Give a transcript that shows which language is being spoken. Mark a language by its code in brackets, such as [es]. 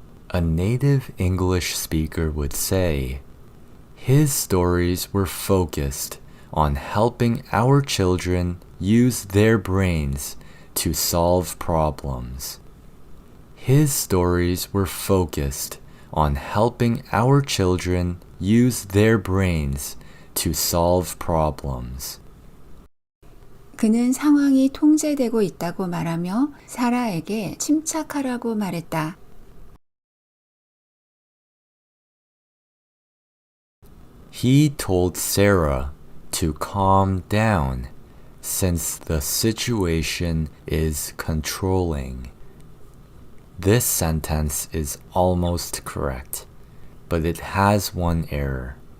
[en] A native English speaker would say, his stories were focused on helping our children use their brains to solve problems. His stories were focused on helping our children use their brains to solve problems. [ko] 그는 상황이 통제되고 있다고 말하며 사라에게 침착하라고 말했다. [en] He told Sarah to calm down since the situation is controlling. This sentence is almost correct, but it has one error.